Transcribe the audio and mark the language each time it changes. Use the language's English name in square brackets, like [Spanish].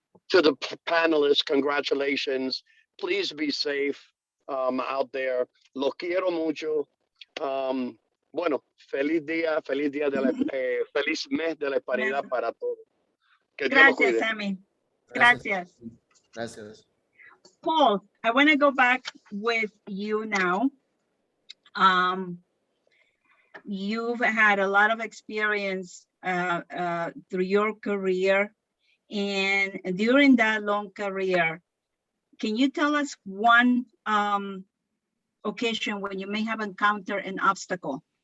[English] To the panelists, congratulations. Please be safe out there. [Spanish] Lo quiero mucho. Bueno, feliz día de la, feliz mes de la hispanidad para todos. Que Dios los cuide. Sammy. Gracias. Gracias. Gracias. [English] Paul, I want to go back with you now. You've had a lot of experience through your career, and during that long career, can you tell us one occasion when you may have encountered an obstacle?